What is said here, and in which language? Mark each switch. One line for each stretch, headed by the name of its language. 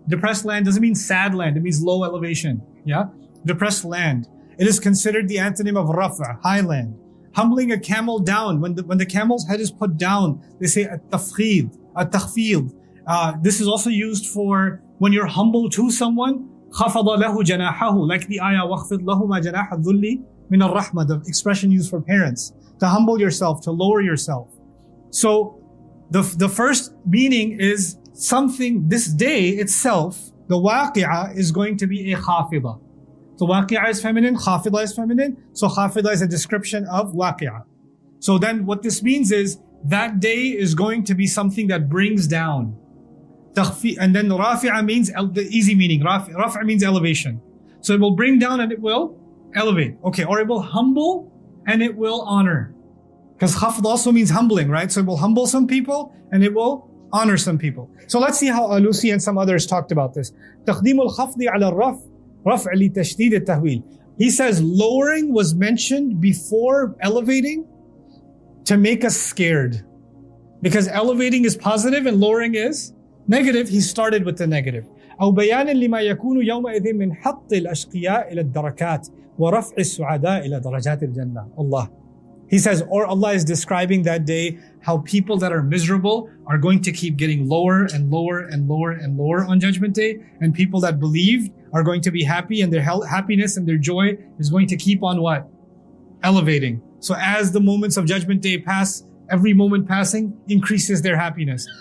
English: Depressed land doesn't mean sad land. It means low elevation. Yeah? Depressed land. It is considered the antonym of rafa, high land. Humbling a camel down. When the camel's head is put down, they say at-tafkhid, at-takhfid. This is also used for when you're humble to someone.
Arabic: خَفَضَ لَهُ جَنَاحَهُ.
English: Like the ayah,
Arabic: وَخْفِضْ لَهُمَا جَنَاحَ الذُّلِّ مِنَ الرَّحْمَةِ.
English: The expression used for parents. To humble yourself, to lower yourself. So, the first meaning is something, this day itself, the waqi'ah is going to be a khafidah. So waqi'ah is feminine, khafidah is feminine. So khafidah is a description of waqi'ah. So then what this means is that day is going to be something that brings down. And then rafi'ah means the easy meaning. Rafi'ah means elevation. So it will bring down and it will elevate. Okay, or it will humble and it will honor. Because khafd also means humbling, right? So it will humble some people and it will honor some people. So let's see how Alusi and some others talked about this.
Arabic: تقديم الخفض على الرفع رفع لتشديد التهويل.
English: He says lowering was mentioned before elevating to make us scared. Because elevating is positive and lowering is negative. He started with the negative.
Arabic: أو بيانا لما يكون يومئذ من حط الأشقياء إلى الدركات ورفع السعداء إلى درجات الجنة. Allah.
English: He says, or Allah is describing that day how people that are miserable are going to keep getting lower and lower and lower and lower on Judgment Day. And people that believe are going to be happy, and their happiness and their joy is going to keep on what? Elevating. So as the moments of Judgment Day pass, every moment passing increases their happiness.